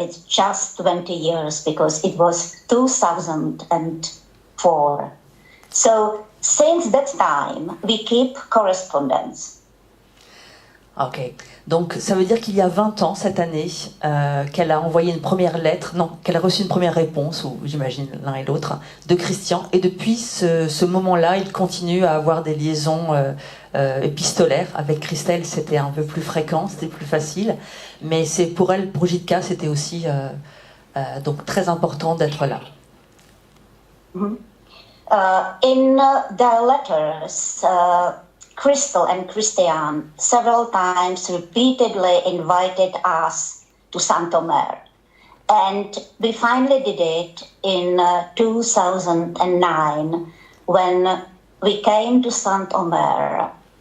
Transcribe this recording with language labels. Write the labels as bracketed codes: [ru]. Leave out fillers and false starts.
[en] It's just 20 years, because it was 2004. So since that time, we keep correspondence. [fr] Ok, donc ça veut dire qu'il y a 20 ans cette année qu'elle a envoyé une première lettre, non, qu'elle a reçu une première réponse, ou j'imagine l'un et l'autre, de Christian, et depuis ce moment-là, il continue à avoir des liaisons épistolaires. Avec Christelle, c'était un peu plus fréquent, c'était plus facile, mais c'est pour elle, pour Jitka, c'était aussi donc très important d'être là. [en] In their letters, Crystal and Christian several times repeatedly invited us to Saint-Omer. And we finally did it in 2009 when we came to Saint-Omer.